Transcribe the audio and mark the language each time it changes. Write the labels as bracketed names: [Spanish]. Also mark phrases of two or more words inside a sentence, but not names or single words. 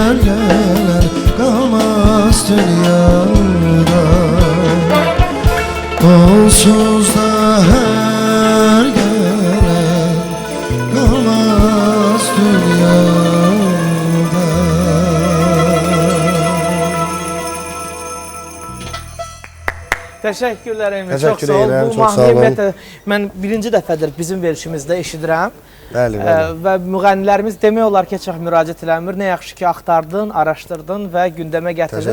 [Turkish] gelen kalmaz dünyada. Onsuz da her gelen kalmaz dünyada. [Azerbaijani] Təşəkkürlər Emil, çox Təşəkkür sağ ol. edirəm, Bu çox sağ olun. mahnı mən birinci dəfədir bizim verilişimizdə eşidirəm. Bəli, bəli. Və müğənnilərimiz demək olar ki, çox müraciət eləmir. Nə yaxşı ki, axtardın, araşdırdın və gündəmə gətirdin.